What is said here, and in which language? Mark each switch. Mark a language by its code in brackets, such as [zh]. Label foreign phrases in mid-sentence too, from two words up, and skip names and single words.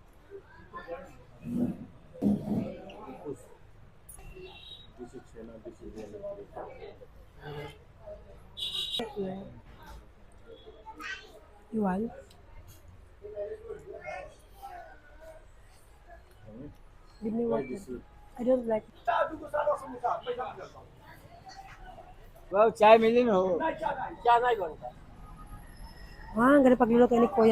[en] This is chena, this is yellow cream. You want? Give me Try water. this. I don't like. [hi] Wow, चाय मिली ना हो [tl] Ah, ang ganda pagluluto ni Kuya.